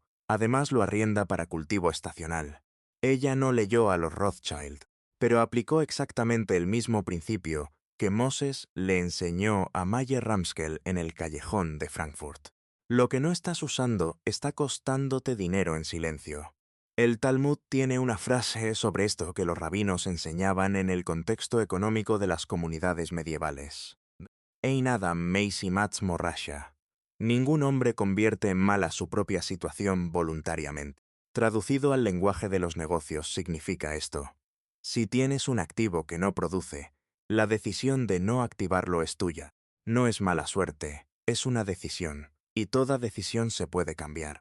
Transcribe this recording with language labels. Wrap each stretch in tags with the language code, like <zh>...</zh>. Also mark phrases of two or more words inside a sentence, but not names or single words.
<es>Además lo arrienda para cultivo estacional. Ella no leyó a los Rothschild, pero aplicó exactamente el mismo principio que Moses le enseñó a Mayer Ramskel en el callejón de Frankfurt. Lo que no estás usando está costándote dinero en silencio. El Talmud tiene una frase sobre esto que los rabinos enseñaban en el contexto económico de las comunidades medievales.</es> <he>אין אדם משים עצמו רשע.</he> <es>Ningún hombre convierte en mala su propia situación voluntariamente. Traducido al lenguaje de los negocios significa esto. Si tienes un activo que no produce, la decisión de no activarlo es tuya. No es mala suerte, es una decisión, y toda decisión se puede cambiar.</es>